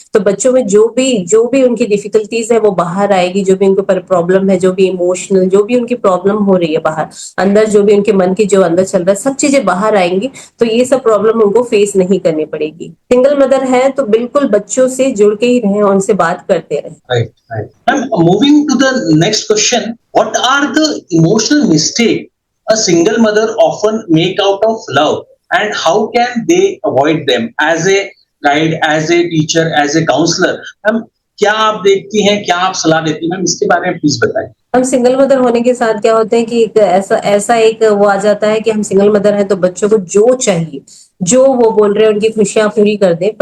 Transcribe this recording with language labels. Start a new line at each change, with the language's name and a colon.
Hindi: तो बच्चों में जो भी उनकी डिफिकल्टीज है वो बाहर आएगी। जो भी उनके ऊपर प्रॉब्लम है, जो भी इमोशनल, जो भी उनकी प्रॉब्लम हो रही है बाहर अंदर, जो भी उनके मन की जो अंदर चल रहा है, सब चीजें बाहर आएंगी। तो ये सब प्रॉब्लम उनको फेस नहीं करनी पड़ेगी। सिंगल मदर है तो बिल्कुल बच्चों से जुड़ के ही रहें, उनसे बात करते रहें।
English: Right, right. And moving to the next question, what are the emotional mistakes a single mother often make out of love, and how can they avoid them? As a guide, as a teacher, as a counselor,
Hindi: ma'am क्या आप देखती हैं, क्या आप सलाह देती हैं, ma'am इसके बारे में प्लीज बताएं। हम सिंगल मदर होने के साथ क्या होता है कि एक ऐसा ऐसा एक वो आ जाता है कि हम सिंगल मदर हैं तो बच्चों को जो चाहिए, जो वो बोल रहे हैं उनकी खुशियां पूरी कर दें।